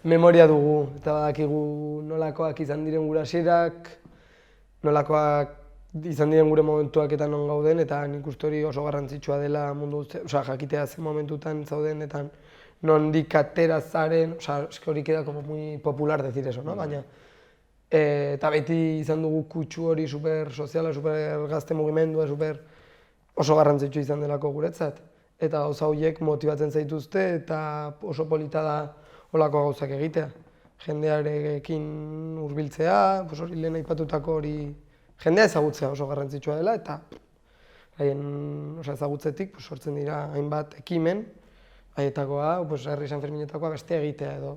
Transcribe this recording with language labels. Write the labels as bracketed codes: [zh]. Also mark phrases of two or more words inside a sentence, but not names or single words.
[eu] Memoria dugu, eta badakigu nolakoak izan diren gure hasierak, nolakoak izan diren gure momentuak eta non gauden, eta nik uste hori oso garrantzitsua dela mundu guztia, osea, jakitea ze momentutan zauden, eta nondik atera zaren, osea, eske hori [es] queda como muy popular decir eso, no? [eu] Baina, eta beti izan dugu kutsu hori super soziala, super gazte mugimendua, super oso garrantzitsua izan delako guretzat. Eta gauza horiek motibatzen zaituzte eta oso polita da holako gauzak egitea. Jendearekin hurbiltzea, pues hori lehen aipatutako hori jendea ezagutzea oso garrantzitsua dela eta haien ezagutzetik pues, sortzen dira hainbat ekimen, haietakoa, pues, herri San Ferminetakoa beste egitea edo.